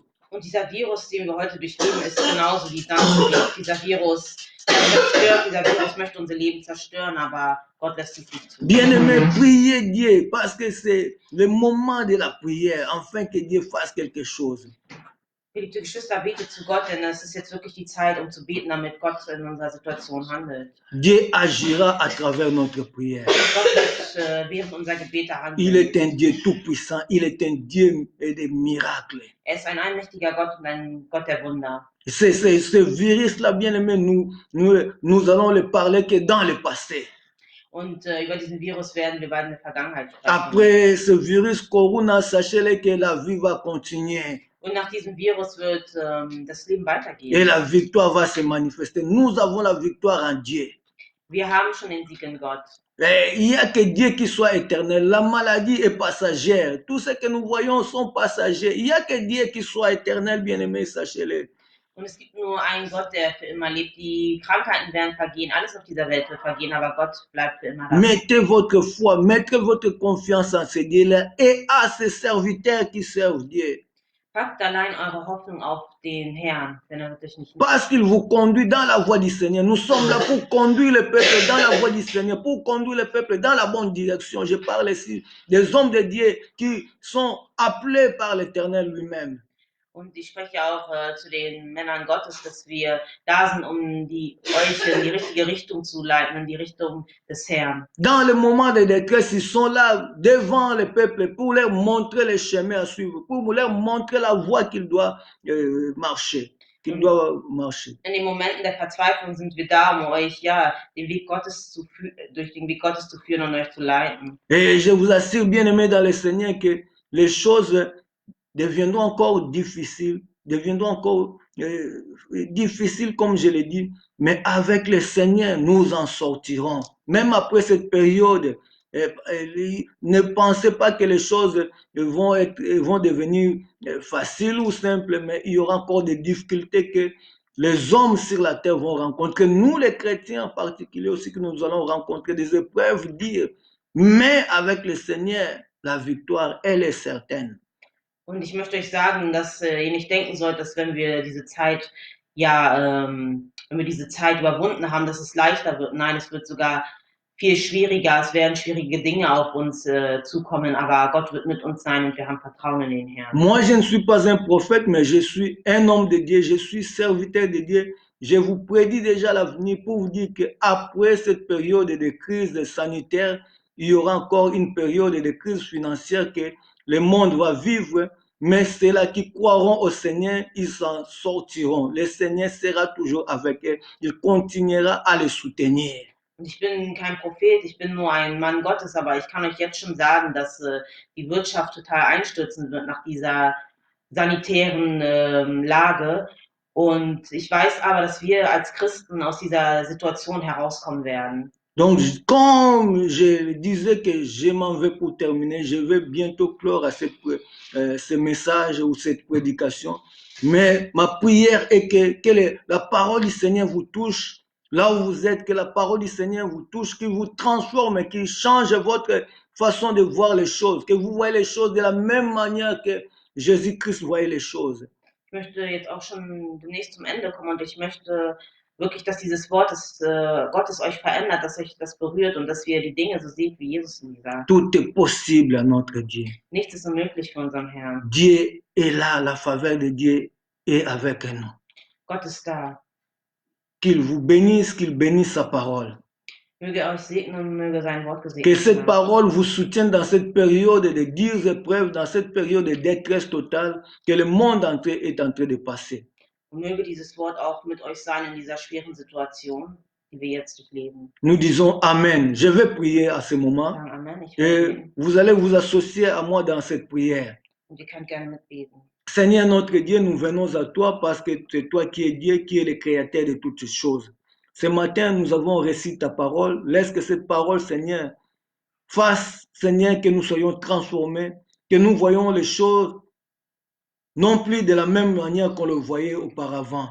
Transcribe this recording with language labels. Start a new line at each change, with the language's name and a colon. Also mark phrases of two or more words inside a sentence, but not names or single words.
German: Und dieser Virus, den wir heute durchleben, ist genauso wie Sanserib. Dieser Virus zerstört, dieser Virus möchte unser Leben zerstören, aber Gott lässt es nicht zu.
French: Bien-aimé, priez Dieu parce que c'est le moment de la prière, afin que Dieu fasse quelque chose.
German: Geliebte Geschwister, betet zu Gott, denn es ist jetzt wirklich die Zeit, um zu beten, damit Gott in unserer Situation handelt.
French: Dieu agira à travers notre prière.
German: Gott wird während unserer Gebete handeln.
French: Il est un Dieu tout-puissant, il est un Dieu des miracles.
German: Er ist ein allmächtiger Gott und ein Gott der Wunder.
French: Ce virus-là, bien aimé, nous allons le parler que dans le passé.
German: Und über diesen Virus werden wir bald in der Vergangenheit sprechen.
French: Après ce virus Corona, sachez-le que la vie va continuer.
German: Und nach diesem Virus wird das Leben
French: Et
German: weitergehen.
French: la victoire va se manifester. Nous avons la victoire en Dieu.
German: Wir haben schon den Sieg in Gott.
French: Et il n'y a que Dieu qui soit éternel. La maladie est passagère. Tout ce que nous voyons sont passagers. Il n'y a que Dieu qui soit éternel, bien-aimé, sachez-le.
German: Und es gibt nur einen Gott, der für immer lebt. Die Krankheiten werden vergehen, alles auf dieser Welt wird vergehen, aber Gott bleibt für immer da.
French: Mettez votre foi, mettez votre confiance en ce Dieu-là et à ces serviteurs qui servent Dieu.
German: Packt allein eure Hoffnung auf den Herrn, denn er wird euch nicht.
French: Parce qu'il vous conduit dans la voie du Seigneur. Nous sommes là pour conduire le peuple dans la voie du Seigneur, pour conduire le peuple dans la bonne direction. Je parle ici des hommes de Dieu qui sont appelés par l'Éternel lui-même.
German: Und ich spreche auch zu den Männern Gottes, dass wir da sind, um euch in die richtige Richtung zu leiten, in die Richtung des Herrn.
French: Dans le moment de détresse, ils sont là devant le peuple pour leur montrer le chemin à suivre, pour leur montrer la voie qu'ils doivent marcher.
German: In den Momenten der Verzweiflung sind wir da, um euch den Weg Gottes durch den Weg Gottes zu führen und euch zu leiten.
French: Et je vous assure, bien-aimés dans le Seigneur, que les choses deviendront encore difficiles, difficiles comme je l'ai dit, mais avec le Seigneur, nous en sortirons. Même après cette période, ne pensez pas que les choses vont devenir faciles ou simples, mais il y aura encore des difficultés que les hommes sur la terre vont rencontrer. Nous, les chrétiens en particulier aussi, que nous allons rencontrer des épreuves dures, mais avec le Seigneur, la victoire, elle est certaine.
German: Und ich möchte euch sagen, dass ihr nicht denken sollt, dass wenn wir diese Zeit, wenn wir diese Zeit überwunden haben, dass es leichter wird. Nein, es wird sogar viel schwieriger. Es werden schwierige Dinge auf uns zukommen, aber Gott wird mit uns sein und wir haben Vertrauen in den Herrn.
French: Moi, je ne suis pas un prophète, mais je suis un homme de Dieu. Je suis serviteur de Dieu. Je vous prédis déjà l'avenir pour vous dire qu'après cette période de crise sanitaire, il y aura encore une période de crise financière que le monde va vivre, mais ceux-là qui croiront au Seigneur, ils s'en sortiront. Le Seigneur sera toujours avec eux. Il continuera à les soutenir.
German: Und ich bin kein Prophet, ich bin nur ein Mann Gottes, aber ich kann euch jetzt schon sagen, dass die Wirtschaft total einstürzen wird nach dieser sanitären Lage. Und ich weiß aber, dass wir als Christen aus dieser Situation herauskommen werden.
French: Donc, comme je disais que je m'en vais pour terminer, je vais bientôt clore à ce message ou cette prédication. Mais ma prière est que la parole du Seigneur vous touche là où vous êtes, que la parole du Seigneur vous touche, qu'il vous transforme, qu'il change votre façon de voir les choses, que vous voyez les choses de la même manière que Jésus-Christ voyait les choses.
German: Ich möchte jetzt auch schon demnächst zum Ende kommen und ich möchte wirklich, dass dieses Wort des Gottes euch verändert, dass euch das berührt und dass ihr die Dinge so seht, wie Jesus sie sagt.
French: Tout est possible à notre Dieu.
German: Nichts ist unmöglich für unseren Herrn.
French: Dieu est là, la faveur de Dieu est avec nous.
German: Gott ist da.
French: Qu'il vous bénisse, qu'il bénisse sa parole.
German: Möge er euch segnen und möge sein Wort gesegnet
French: Que cette
German: sein.
French: parole vous soutienne dans cette période de dures épreuves, dans cette période de détresse totale que le monde entier est en train de passer.
German: Und möge dieses Wort auch mit euch sein in dieser schweren Situation, die wir jetzt durchleben.
French: Nous disons Amen. Je vais prier à ce moment
German: Sagen Amen. Ich
French: et
German: will beten
French: vous allez vous associer à moi dans cette prière.
German: und ihr könnt gerne mitbeten.
French: Seigneur notre Dieu, nous venons à toi parce que c'est toi qui es Dieu, qui est le créateur de toutes choses. Ce matin, nous avons reçu ta parole. Laisse que cette parole, Seigneur, fasse, Seigneur, que nous soyons transformés, que nous voyons les choses non plus de la même manière qu'on le voyait auparavant.